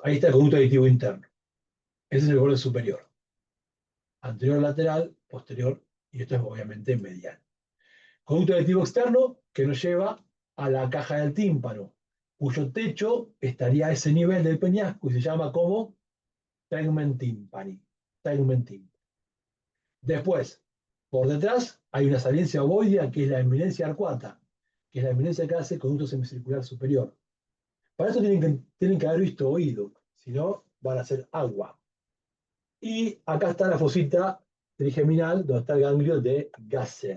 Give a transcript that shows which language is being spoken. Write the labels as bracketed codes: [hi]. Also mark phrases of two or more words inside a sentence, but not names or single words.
[es] Ahí está el conducto aditivo interno. Ese es el borde superior. Anterior lateral, posterior, y esto es obviamente medial. Conducto aditivo externo que nos lleva a la caja del tímpano, cuyo techo estaría a ese nivel del peñasco y se llama como [la] tegmen timpani. Tegmen timpani. [es] Después, por detrás, hay una saliencia ovoidea que es la eminencia arcuata, que es la eminencia que hace conducto semicircular superior. Para eso tienen que haber visto oído, si no, van a ser agua. Y acá está la fosita trigeminal, donde está el ganglio de Gasser.